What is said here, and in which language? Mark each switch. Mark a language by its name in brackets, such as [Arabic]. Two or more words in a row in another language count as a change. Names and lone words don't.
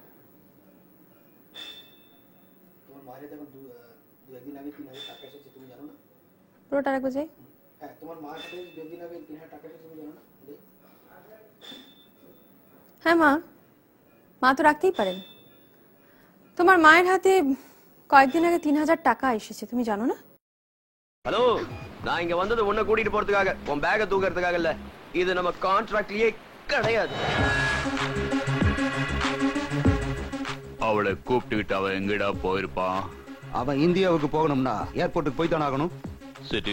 [Bangla] তোমার মায়ের দেখুন দু একদিন আগে 3000 টাকা এসেছে, তুমি জানো না? পুরোটা রাখবো যাই। হ্যাঁ, তোমার মার হাতে 2 দিন আগে 3000 টাকা এসেছে, তুমি জানো না? হ্যাঁ মা, মা তো রাখতেই পারেন। তোমার মায়ের হাতে কয়েকদিন আগে 3000 টাকা এসেছে, তুমি জানো না? [Tamil] ஹலோ, நான் இங்க வந்தது உன்னை கூட்டிட்டு போறதுக்காக, உன் பேக தூக்கறதுக்காக இல்ல. இது நம்ம கான்ட்ராக்ட்லயே கிடையாது. அவளை கூப்பிட்டுக்கிட்டு அவன் எங்கடா போயிருப்பான்? அவன் இந்தியாவுக்கு போகணும்னா ஏர்போர்ட்டுக்கு போய் தானே ஆகணும்.